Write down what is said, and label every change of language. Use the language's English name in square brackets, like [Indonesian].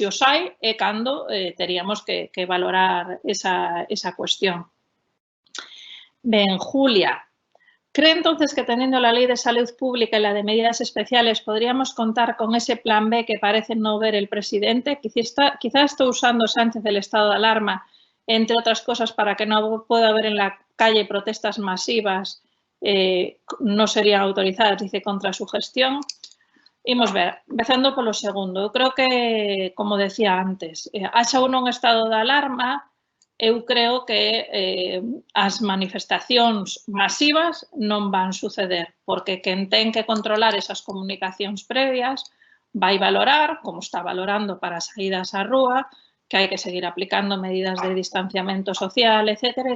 [Galician] Se os hai, é cando teríamos que valorar esa cuestión. [Spanish] Ben, Julia, ¿cree entonces que teniendo la Ley de Salud Pública y la de Medidas Especiales podríamos contar con ese plan B que parece no ver el presidente? Quizá está usando Sánchez el estado de alarma, entre otras cosas, para que no pueda haber en la calle protestas masivas, no serían autorizadas, dice, contra su gestión. [Galician] Imos ver, empezando polo segundo. Eu creo que, como decía antes, haxa un estado de alarma, eu creo que as manifestacións masivas non van suceder, porque quen ten que controlar esas comunicacións previas vai valorar, como está valorando para saídas á rúa, que hai que seguir aplicando medidas de distanciamento social, etc.